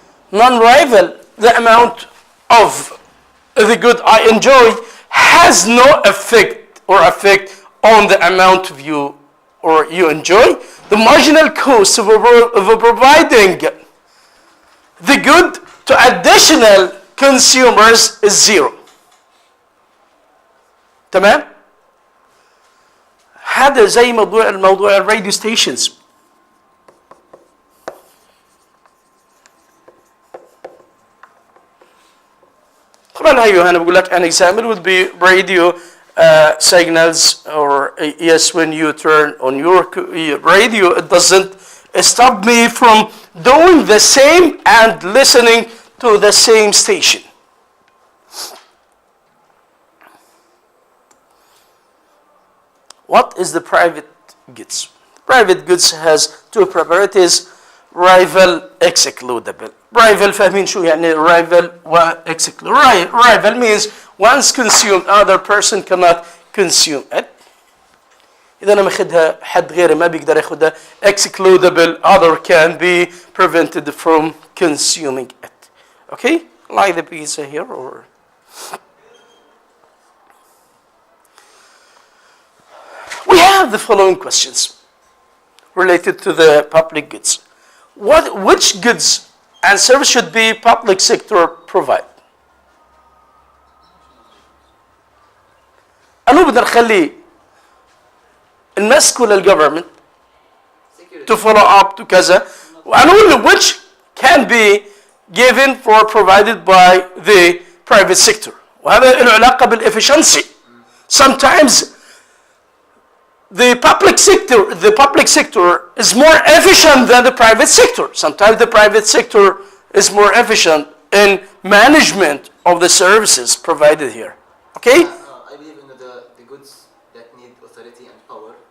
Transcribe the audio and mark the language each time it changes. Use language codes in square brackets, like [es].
[en] Non-rival, the amount of the good I enjoy has no effect on the amount of you enjoy. The marginal cost of providing the good to additional consumers is zero. [ar] تمام؟ هذا زي موضوع الراديو ستيشنز. طبعا هيو انا بقول لك [en] an example would be radio signals, or yes, when you turn on your radio, it doesn't stop me from doing the same and listening to the same station. What is the private goods? Private goods has two properties: rival, excludable. [ar] Rival فاهمين شو يعني rival و excludable. [en] Rival means once consumed, other person cannot consume it. [ar] إذا أنا ماخذها حد غيري ما بيقدر ياخذها. [en] Excludable, other can be prevented from consuming it. Okay, like the pizza here, or we have the following questions related to the public goods. Which goods and service should be public sector provide? [ar] أنو بدنا نخلي نمسكه للجفرمنت [en] to follow up to [ar] كذا، وأنو [en] which can be given for provided by the private sector. [ar] وهذا له علاقة بالefficiency. [en] Sometimes the public sector is more efficient than the private sector. Sometimes the private sector is more efficient in management of the services provided here. Okay? I believe in the goods that need authority and power.